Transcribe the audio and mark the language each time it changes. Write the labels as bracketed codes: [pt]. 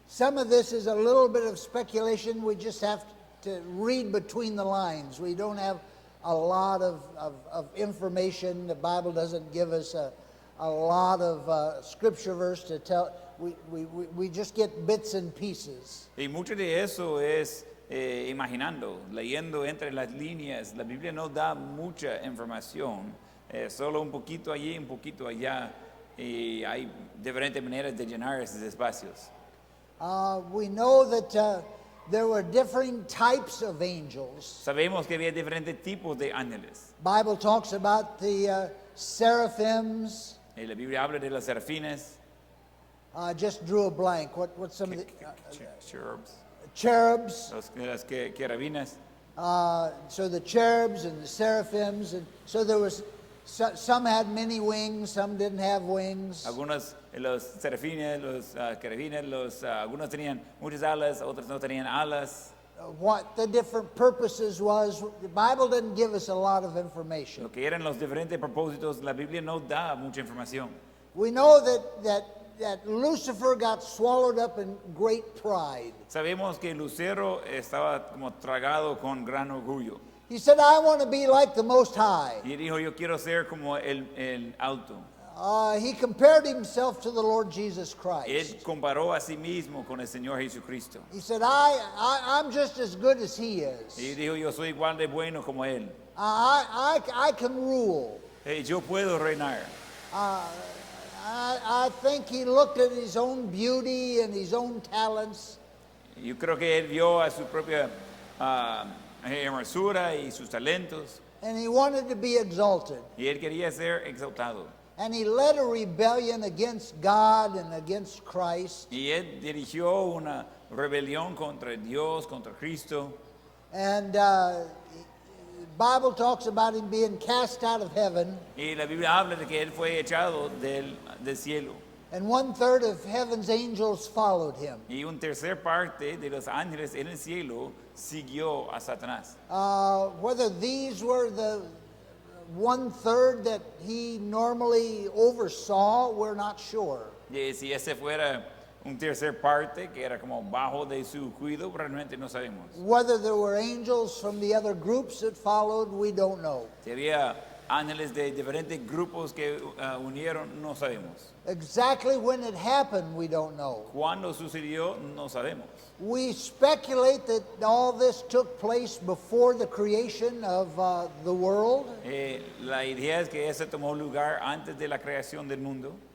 [en] Some of this is a little bit of speculation. We just have to read between the lines. We don't have a lot of information. The Bible doesn't give us a lot of scripture verse to tell. We just get bits and pieces. [es] Y mucho de eso es imaginando, leyendo entre las líneas. La Biblia no da mucha información, solo un poquito allí, un poquito allá, y hay diferentes maneras de llenar esos espacios. [en] We know that there were different types of angels. [es] Sabemos que había diferentes tipos de ángeles. [en] Bible talks about the seraphims. [es] La Biblia habla de los serafines, [en] Just drew a blank. What's some of the cherubs. cherubs. [es] las querabinas. [en] So the cherubs and the seraphims, and so there was some had many wings, some didn't have wings. [es] Algunos, los serafines, los querubines, algunos tenían muchas alas, otros no tenían alas. [en] What the different purposes was, the Bible didn't give us a lot of information. [es] Lo que eran los diferentes propósitos, la Biblia no da mucha información. [en] We know that Lucifer got swallowed up in great pride. [es] Sabemos que Lucero estaba como tragado con gran orgullo. [en] He said, I want to be like the Most High. [es] Y dijo, yo quiero ser como el alto. [en] He compared himself to the Lord Jesus Christ. [es] Él comparó a sí mismo con el Señor Jesucristo. [en] He said, I'm just as good as he is. [es] Y dijo, yo soy igual de bueno como él. [en] I can rule. [es] Yo puedo reinar. [en] I think he looked at his own beauty and his own talents. [es] Yo creo que él vio a su propia hermosura y sus talentos. [en] And he wanted to be exalted. [es] Y él quería ser exaltado. [en] And he led a rebellion against God and against Christ. [es] Y él dirigió una rebelión contra Dios, contra Cristo. [en] And the Bible talks about him being cast out of heaven. [es] Y la Biblia habla de que él fue echado del cielo. [en] And 1/3 of heaven's angels followed him. [es] Y un tercer parte de los ángeles en el cielo siguió a Satanás. [en] Whether these were the 1/3 that he normally oversaw, we're not sure. [es] Y si ese fuera un tercer parte que era como bajo de su cuidado, realmente no sabemos. [en] Whether there were angels from the other groups that followed, we don't know. [es] Si había ángeles de diferentes grupos que unieron, no sabemos. [en] Exactly when it happened, we don't know. [es] Cuándo sucedió, no sabemos. [en] We speculate that all this took place before the creation of the world. [es] La idea es que ese tomó lugar antes de la creación del mundo.